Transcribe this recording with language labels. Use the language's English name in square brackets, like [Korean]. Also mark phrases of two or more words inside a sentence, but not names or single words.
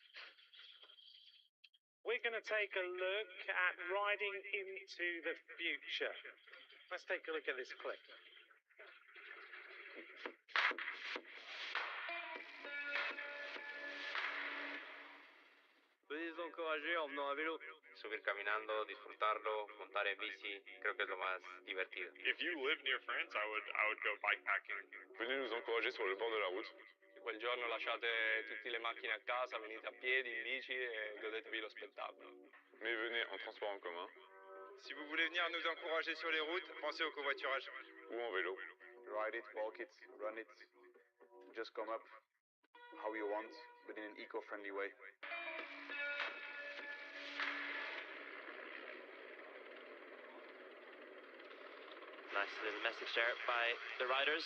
[English] We're going to take a look at riding into the future. Let's take a look at this clip. [French] Puedes encourager en venant à vélo. [Spanish] Subir caminando, disfrutarlo, montar en bici, creo que es lo más divertido. [English] If you live near France, I would go bikepacking. [French] Venez nous encourager sur le bord de la route. [Italian] Se quel giorno lasciate tutte le macchine a casa, venite a piedi, in bici e godetevi lo spettacolo. [French] Mais venez en transport en commun Si vous voulez venir nous encourager sur les routes, pensez au covoiturage. ou en vélo. [English] Ride it, walk it, run it. Just come up how you want, but in an eco-friendly way. Nice little message there by the riders.